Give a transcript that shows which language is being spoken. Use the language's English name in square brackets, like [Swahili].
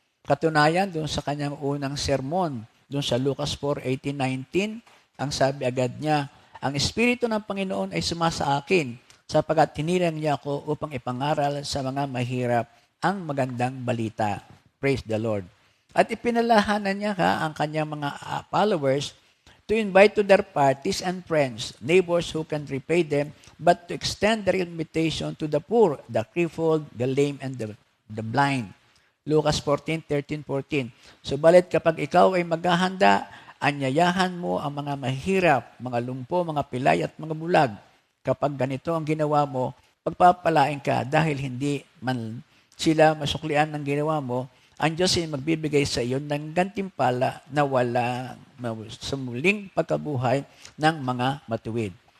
[Filipino] Katunayan, doon sa kanyang unang sermon, doon sa Lucas 4:18-19, ang sabi agad niya, ang Espiritu ng Panginoon ay sumasa akin, sapagkat hinirang niya ako upang ipangaral sa mga mahirap ang magandang balita. [English] Praise the Lord. [Filipino] At ipinalahanan niya ang kanyang mga [English] followers to invite to their parties and friends, neighbors who can repay them, but to extend their invitation to the poor, the crippled, the lame, and the blind. [Filipino] Lucas 14:13-14. Subalit kapag ikaw ay maghahanda, anyayahan mo ang mga mahirap, mga lumpo, mga pilay at mga bulag. Kapag ganito ang ginawa mo, pagpapalain ka dahil hindi man sila masuklian ng ginawa mo, ang Diyos ay magbibigay sa iyo ng gantimpala na wala sa muling pagkabuhay ng mga matuwid.